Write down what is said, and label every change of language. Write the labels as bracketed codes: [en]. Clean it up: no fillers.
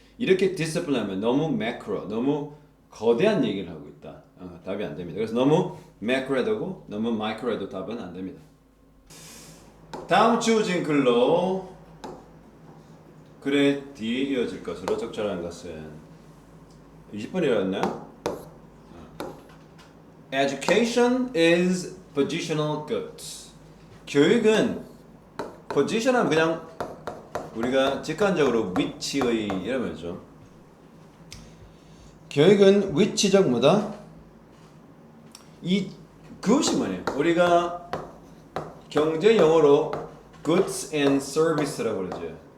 [ko] 이렇게 discipline 하면 너무 macro, 너무 거대한 얘기를 하고 있다. 답이 안 됩니다. 그래서 너무 macro 해도 너무 micro 해도 답은 안 됩니다. 다음 주어진 글로 글의 뒤에 이어질 것으로 적절한 것은 20번이라였나요? [en] Education is positional goods. [ko] 교육은 position하면 그냥 우리가 직관적으로 위치의 이라면죠. 교육은 위치적 뭐다? 이 그것이 뭐냐? 우리가 경제 영어로 [en] goods and service [ko] 라고 그러죠.